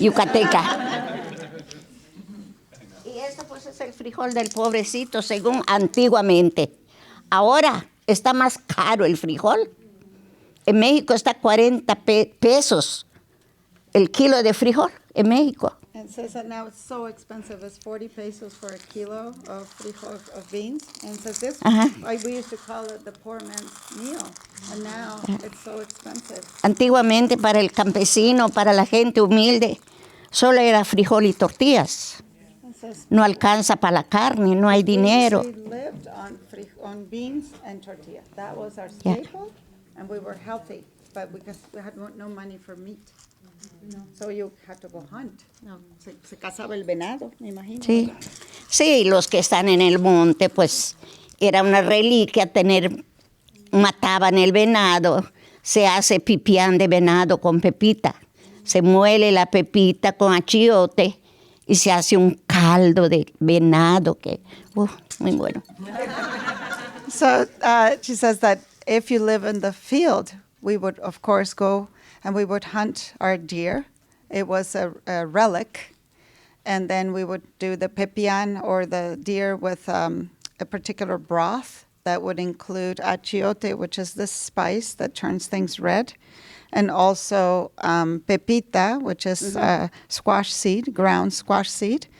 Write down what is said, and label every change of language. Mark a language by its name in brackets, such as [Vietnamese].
[Spanish] yucateca. Y esto pues es el frijol del pobrecito, según antiguamente. Ahora está más caro el frijol. En México está 40 pesos el kilo de frijol en México. [English] And it says that now it's so expensive. It's 40 pesos for a kilo of frijol of beans. And it says this, like we used to call it the poor man's meal. And now it's so expensive. [Spanish] Antiguamente para el campesino, para la gente humilde, solo era frijol y tortillas. [English] It says [Spanish] No alcanza para la carne, no hay dinero. [English] we lived on beans and tortilla. That was our Yeah. staple, and we were healthy. But because we had no money for meat. So you had to go hunt. [Spanish] No, se cazaba el venado, me imagino. Sí. Sí, los que están en el monte, pues era una reliquia mataban el venado, se hace pipián de venado con pepita, se muele la pepita con achiote y se hace un caldo de venado que, muy bueno. [English] So she says that if you live in the field, we would, of course, go and we would hunt our deer. It was a relic. And then we would do the pipián or the deer with a particular broth that would include achiote, which is this spice that turns things red, and also pepita, which is squash seed, ground squash seed.